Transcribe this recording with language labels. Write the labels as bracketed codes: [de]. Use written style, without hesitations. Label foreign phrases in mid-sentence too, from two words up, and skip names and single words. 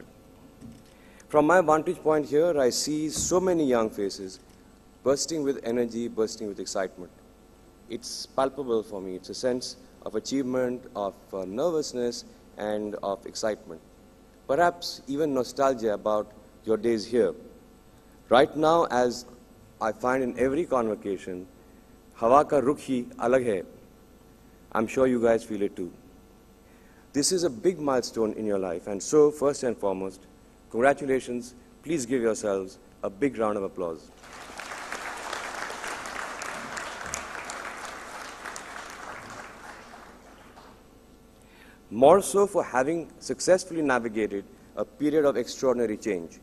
[en] From my vantage point here, I see so many young faces bursting with energy, bursting with excitement. It's palpable for me. It's a sense of achievement, of nervousness, and of excitement. Perhaps even nostalgia about your days here. Right now, as I find in every convocation, [hi] हवा का रुख ही अलग है. [en] I'm sure you guys feel it too. This is a big milestone in your life, and so, first and foremost, congratulations. Please give yourselves a big round of applause. More so for having successfully navigated a period of extraordinary change.